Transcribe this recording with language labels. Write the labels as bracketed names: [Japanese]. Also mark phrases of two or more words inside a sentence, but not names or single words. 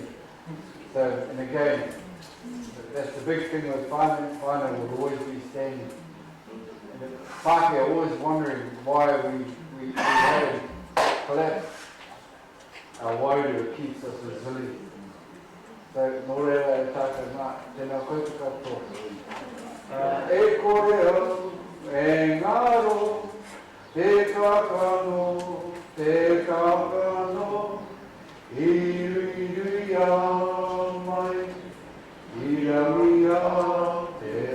[English] So, and again, that's the big thing with whānau will always be standing. And Pākehā always wondering why we had collapsed. Our warrior keeps us resilient. So, [Māori] nō reira e tātou mā, tēnā koe te katoa. E kore au, e ngaro, te kakano, irui a mai, irangi a te rā.